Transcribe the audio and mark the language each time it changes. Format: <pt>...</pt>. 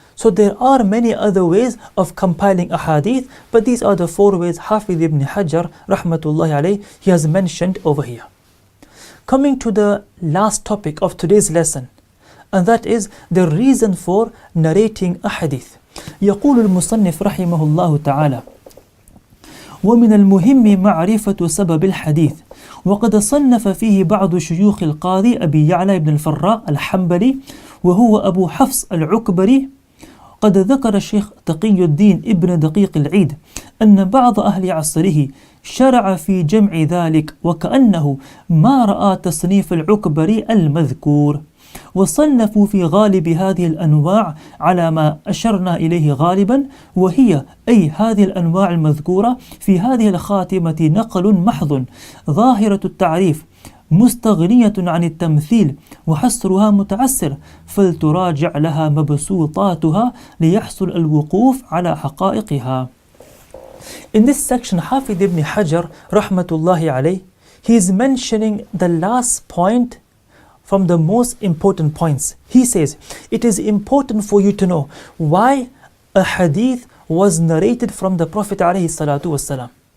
<en>So there are many other ways of compiling ahadith, but these are the 4 ways Hafidh ibn Hajar rahmatullahi alayh, he has mentioned over here. Coming to the last topic of today's lesson, and that is the reason for narrating a hadith.</en> <ar>يقول المصنف رحمه الله تعالى: ومن المهم معرفة سبب الحديث، وقد صنف فيه بعض شيوخ القاضي أبي يعلى بن الفراء الحنبلي وهو أبو حفص العكبري. قد ذكر الشيخ تقي الدين ابن دقيق العيد أن بعض أهل عصره شرع في جمع ذلك، وكأنه ما رأى تصنيف العكبري المذكور، وصنفوا في غالب هذه الأنواع على ما أشرنا إليه غالبا، وهي أي هذه الأنواع المذكورة في هذه الخاتمة نقل محض، ظاهرة التعريف مستغنية عن التمثيل، وحصرها متعسر، فلتراجع لها مبسوطاتها ليحصل الوقوف على حقائقها.</ar> <en>In this section, Hafidh ibn Hajar rahmatullahi alayh, he is mentioning the last point from the most important points. He says, it is important for you to know why a hadith was narrated from the Prophet alayhi salatu wasalam.</en>